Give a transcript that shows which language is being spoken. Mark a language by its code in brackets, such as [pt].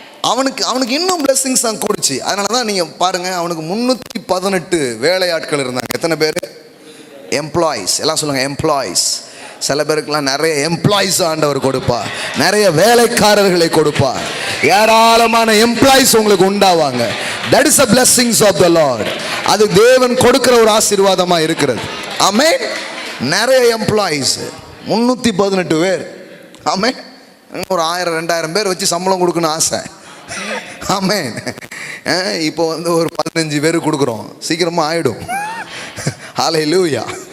[ta] அவனுக்கு இன்னும் பிளெஸ்ஸிங்ஸ் தான் கூடுச்சு. அதனால தான் நீங்கள் பாருங்க, அவனுக்கு 318 வேலையாட்கள் இருந்தாங்க. எத்தனை பேர்? எம்ப்ளாயிஸ். எல்லாம் சொல்லுங்க, எம்ப்ளாயிஸ். சில பேருக்குலாம் நிறைய எம்ப்ளாயிஸ் ஆண்டவர் கொடுப்பார், நிறைய வேலைக்காரர்களை கொடுப்பார், ஏராளமான எம்ப்ளாயிஸ் உங்களுக்கு உண்டாவாங்க. [en] That is a blessings of the Lord. [ta] அது தேவன் கொடுக்கிற ஒரு ஆசீர்வாதமாக இருக்கிறது. ஆமென். நிறைய எம்ப்ளாயிஸ், 318 பேர். ஆமென். ஒரு 1000-2000 பேர் வச்சு சம்பளம் கொடுக்கணும் ஆசை. ஆமென். இப்போ ஒரு 15 பேர் கொடுக்குறோம், சீக்கிரமாக ஆயிடும். ஹல்லேலூயா.